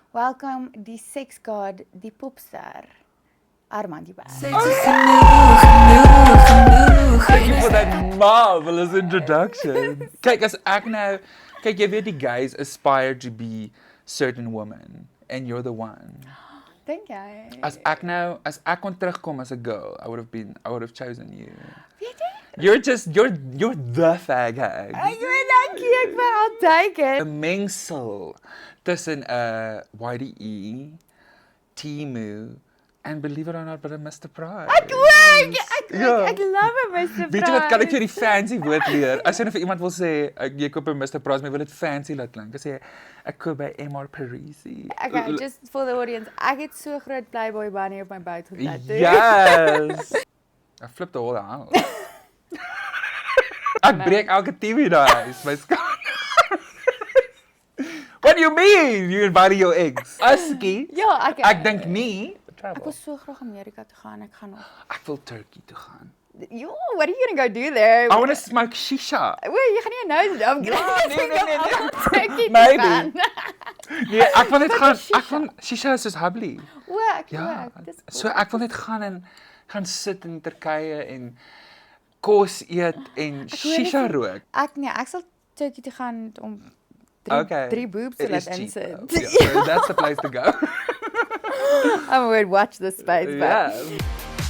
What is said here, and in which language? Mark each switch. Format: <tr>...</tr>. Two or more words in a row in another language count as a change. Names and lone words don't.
<af>Welkom die seksgod, die popster, Armand Joubert.</af> <en>Thank you for that marvelous introduction.</en> <af>Kyk, as ek nou, kyk jy weet die guys</af> <en>aspire to be certain women and you're the one.</en> <af>Dink jy? As ek kon terugkom</af> <en>as a girl, I would have chosen you.</en> <af>Weet jy?</af> <en>You're the fag hag.</en> <af>Ek weet dankie, ek wil al</af> <en>take it.</en> <af>'n mengsel tussen 'n YDE,</af> <en>Temu and believe it or not, but a Mr. Price.</en> <af>Ek</af> <en>love him,</en> <af>Mr. Weet jy wat kan ek vir die fancy woord leer? As jy nou vir iemand wil sê jy koop by Mr. Price, maar wil dit fancy laat klink. As jy ek koop by MR Parisi.</af> <en>Okay, just for the audience,</en> <af>ek het so groot Playboy bunny op my bout getattoo.</af> <en>Yes. I flipped the whole house.</en> <af>Ek breek elke TV in die huis, my skat.</af> <en>What do you mean? You invited your ex?</en> <af>Askie? Ja, Ek dink nie. Ek wil so graag Amerika toe gaan, ek gaan nog. Ek wil Turkey toe gaan.</af> <en>Yo, what are you gonna go do there? I want to smoke shisha. Wait,</en> <af>jy gaan nie nou doen. Nee. Maybe. Nee, ek wil net gaan. Ek van shisha is soos hubbly. O, ek Ja. ook. Dis So ek wil net gaan sit in Turkye en kos eet en shisha rook. Ek sal Turkey toe gaan om drie boobs te</af> <en>It is</en> <af>laat</af> <en>cheap,</en> <af>insit.</af> <en>though. Yeah, so that's the place to go. I'm going to watch this space back. Yeah.</en>